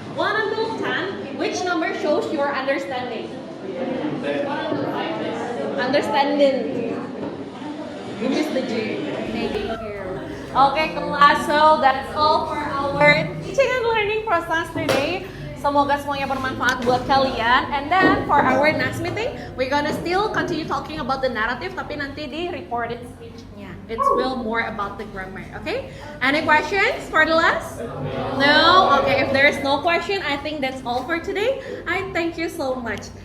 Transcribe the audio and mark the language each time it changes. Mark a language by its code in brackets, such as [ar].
[en] 1 until 10, which number shows your understanding? Understanding. You missed the G. Thank you. Okay, class. So that's all for our teaching and learning process today. [id] Semoga semuanya bermanfaat buat kalian. [en] And then for our next meeting, we're gonna still continue talking about the narrative, [id] tapi nanti di [en] recorded speech-nya. It's will more about the grammar, okay? Any questions for the last? No? Okay, if there's no question, I think that's all for today. I thank you so much.